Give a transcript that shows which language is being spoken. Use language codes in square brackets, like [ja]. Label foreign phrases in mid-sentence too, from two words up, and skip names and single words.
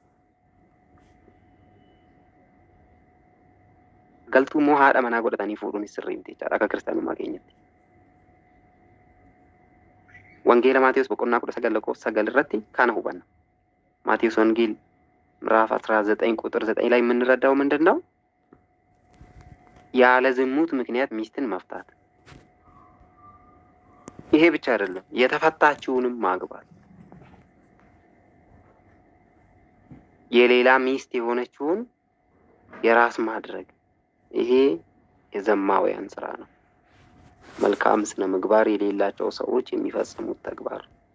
[om] galtuu immoo haadha manaa godhatanii fuudhuun sirrii miti jechaadha akka kiristaanummaa keenyatti. Wangeela Maatiyos boqonnaa 19:9 irratti kana hubanna. [am] Maatiyos Wangeela ምዕራፍ 19 ቁጥር 9 ላይ የምንረዳው ምንድነው? ያለ ዝሙት ምክንያት ሚስትን መፍታት። ይሄ ብቻ አይደለም፣ የተፈታችውንም ማግባት፣ የሌላ ሚስት የሆነችውን የራስ ማድረግ። ይሄ የዘማውያን ስራ ነው። መልካም ስነ ምግባር የሌላቸው ሰዎች የሚፈጽሙት ተግባር።